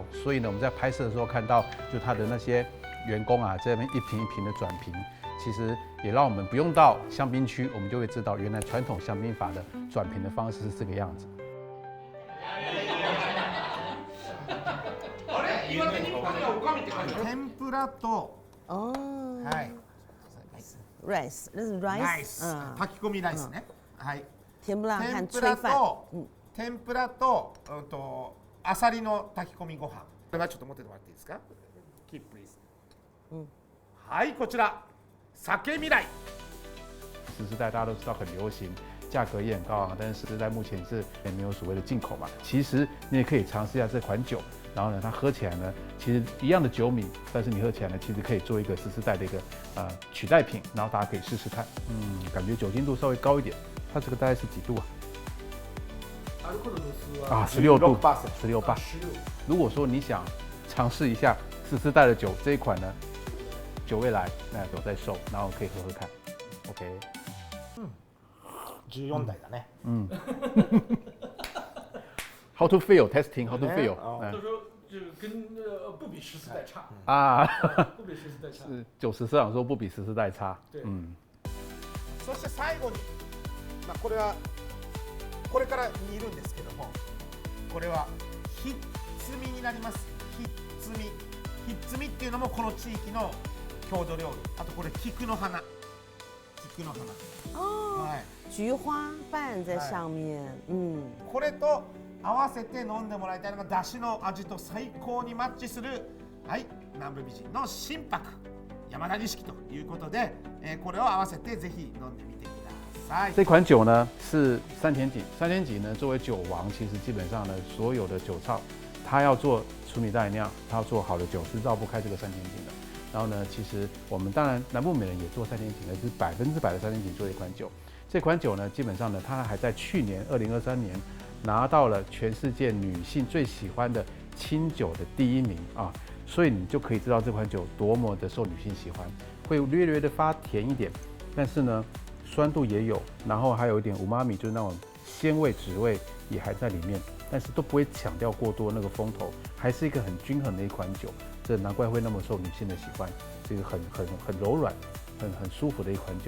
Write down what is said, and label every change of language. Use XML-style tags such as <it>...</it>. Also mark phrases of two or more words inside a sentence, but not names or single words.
<zh>所以呢，我们在拍摄的时候看到，就它的那些员工啊，在那边一瓶一瓶的转瓶，其实也让我们不用到香槟区，我们就会知道原来传统香槟法的转瓶的方式是这个样子。</zh> <ja>天ぷらと、はい。</ja> <en>rice，</en> <zh>那是 rice，</zh> <ja>炊き込みライスね。はい。</ja> <zh>天ぷら和</zh> <ja>天ぷ</ja> <zh>炊饭。</zh> <ja>らと、天ぷらと、アサリの炊き込みご飯。これはちょっと持っててもらっていいですか？</ja> <en>Keep please。</en> <ja>はい、こちら酒未来。</ja> <zh>十代大家都知道很流行，价格也很高昂，但是十代目前是也没有所谓的进口嘛。其实你也可以尝试一下这款酒，然后呢，它喝起来呢，其实一样的酒米，但是你喝起来呢，其实可以做一个十代的一个取代品，然后大家可以试试看。感觉酒精度稍微高一点，它这个大概是几度啊？16度，16%。如果说你想尝试一下十代的酒这一款呢， 酒味来，那有在售，然后可以喝喝看。OK，</zh> <ja>14 代だね。</ja> <en>How to feel testing? How to feel？</en> <zh>他说这个跟不比14代差啊，不比14代差。是90社長說不比14代差。对</zh> <ja>そして最後に、これはこれから煮るんですけども、これはひっつみになります。ひっつみ、ひっつみっていうのもこの地域の郷土料理。あとこれ菊の花、菊の花。哦，はい。</ja> <zh>菊花瓣在上面，</zh> <ja>これと合わせて飲んでもらいたいのが出汁の味と最高にマッチする、はい、南部美人の心拍山田錦ということで、これを合わせてぜひ飲んでみてください。</ja> <zh>这款酒呢是山田锦，山田锦呢作为酒王，其实基本上呢所有的酒造，他要做纯米大吟酿，他要做好的酒是绕不开这个山田锦的。然后呢，其实我们当然南部美人也做山田锦的，是100%的山田锦做一款酒。这款酒呢，基本上呢，它还在去年2023年拿到了全世界女性最喜欢的清酒的第1名啊，所以你就可以知道这款酒多么的受女性喜欢，会略略的发甜一点，但是呢，酸度也有，然后还有一点umami，就是那种鲜味、滋味也还在里面，但是都不会强调过多那个风头，还是一个很均衡的一款酒，这难怪会那么受女性的喜欢，这个很柔软、很舒服的一款酒。</zh>